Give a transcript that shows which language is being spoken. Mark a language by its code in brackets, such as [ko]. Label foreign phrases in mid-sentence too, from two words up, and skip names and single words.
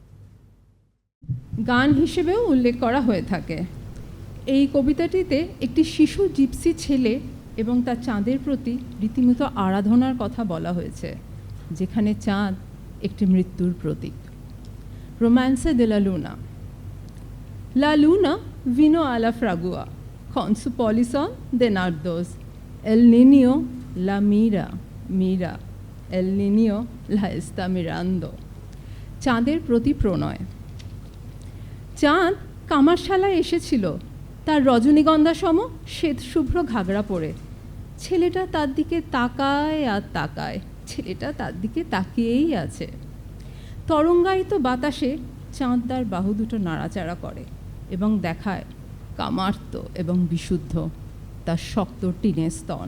[bn] গান হিসেবেও উল্লেখ করা হয়ে থাকে। এই কবিতাটিতে একটি শিশু জিপসি ছেলে এবং তার চাঁদের প্রতি রীতিমতো আরাধনার কথা বলা হয়েছে, যেখানে চাঁদ একটি মৃত্যুর প্রতীক। রোম্যান্সে de la luna. [es] La luna vino a la fragua con su polizón de nardos. El niño la mira. El niño la está mirando. [bn] চাঁদের প্রতি প্রণয়। চাঁদ কামারশালায় এসেছিল তার রজনীগন্ধা সম শ্বেত শুভ্র ঘাগরা পরে। ছেলেটা তার দিকে তাকায় আর তাকায়, ছেলেটা তার দিকে তাকিয়েই আছে। তরঙ্গায়িত বাতাসে চাঁদ তার বাহু দুটো নাড়াচাড়া করে এবং দেখায় কামার্ত এবং বিশুদ্ধ তার শক্ত টিনের স্তন।